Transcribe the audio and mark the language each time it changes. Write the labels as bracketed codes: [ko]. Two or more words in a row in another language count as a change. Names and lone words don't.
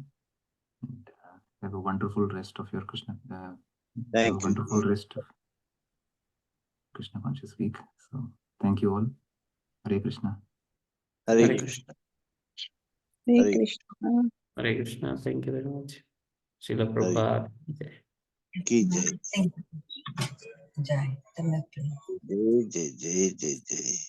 [en] And, have a wonderful rest of your Krishna. Have a wonderful rest of Krishna conscious week. So thank you all. Hare Krishna. Hare Krishna. Hare Krishna. Hare Krishna. Thank you very much. Srila Prabhupada. [hi] Ki jai. Jai. Jai, jai, jai, jai.